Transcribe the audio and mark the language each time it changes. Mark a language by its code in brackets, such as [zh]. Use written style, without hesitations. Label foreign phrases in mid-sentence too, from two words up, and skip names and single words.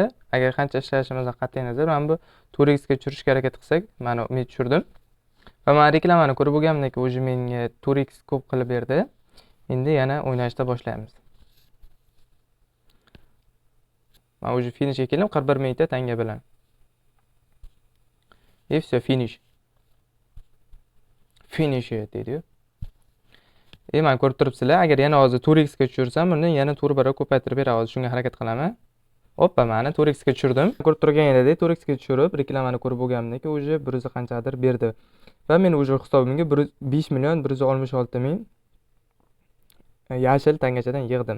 [uz] Agar qancha ishlashimizdan qat'iy nazar, mana bu 4x ga tushirishga harakat qilsak, mana men tushirdim. Va men reklamani ko'rib bo'lganimdan keyin o'zi menga 4x ko'p qilib berdi. Endi yana o'ynashda boshlaymiz. Men o'zi finishga keldim 41 mingta tanga bilan. [ru] И все, [uz] finish. Finish deydi-yu. Mana ko'rib turibsizlar, agar yana hozir 4x ga tushirsam, buni yana 4 barobar ko'paytirib beradi. Shunga harakat qilaman. Hoppa, mana 4x ga tushirdim. Ko'rib turganingizdek, 4x ga tushirib, reklamani ko'rib bo'lganimdan keyin o'zi 100 qanchadir berdi. Va men o'zi hisobimga 5 million 166 ming yashil tangachadan yig'dim.